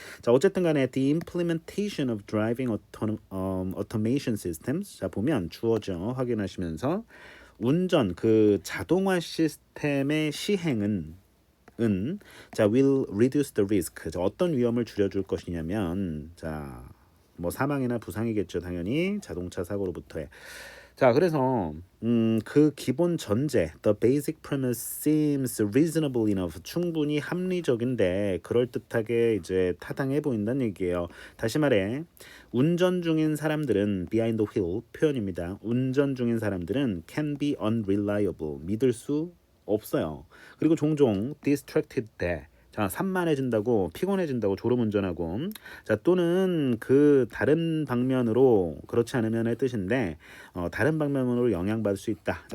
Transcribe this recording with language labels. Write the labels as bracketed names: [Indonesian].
[Korean] 자, 어쨌든 간에 the implementation of driving automation systems 자, 보면 주어져 확인하시면서 운전 그 자동화 시스템의 시행은 자, will reduce the risk. 자, 어떤 위험을 줄여줄 것이냐면 자, 뭐 사망이나 부상이겠죠, 당연히 자동차 사고로부터의. [English] 자, 그래서 그 기본 전제, the basic premise seems reasonable enough. [Korean] 충분히 합리적인데 그럴듯하게 이제 타당해 보인다는 얘기예요. 다시 말해, 운전 중인 사람들은 behind the wheel 표현입니다. 운전 중인 사람들은 can be unreliable. 믿을 수 없어요. 그리고 종종 distracted 돼. 자, 산만해진다고, 피곤해진다고 졸음운전하고 자, 또는 그 다른 방면으로 그렇지 않으면의 뜻인데 다른 방면으로 영향받을 수 있다.